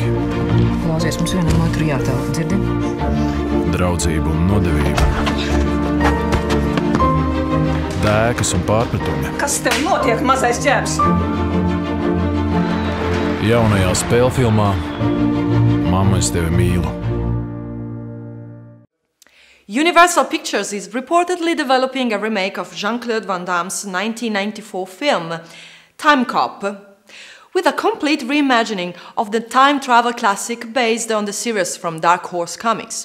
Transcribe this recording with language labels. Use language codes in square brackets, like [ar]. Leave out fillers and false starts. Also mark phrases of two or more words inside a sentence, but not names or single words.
[lv] Klausies, mums vienam otru jātelpa, dzirdi? draudzību un nodevību, dēkas un pārpratumi. Kas tev notiek, mazais ķēps? Jaunajā spēlfilmā Mamma, es tevi mīlu. [en] Universal Pictures is reportedly developing a remake of Jean-Claude Van Damme's 1994 film, Time Cop, with a complete reimagining of the time travel classic based on the series from Dark Horse Comics.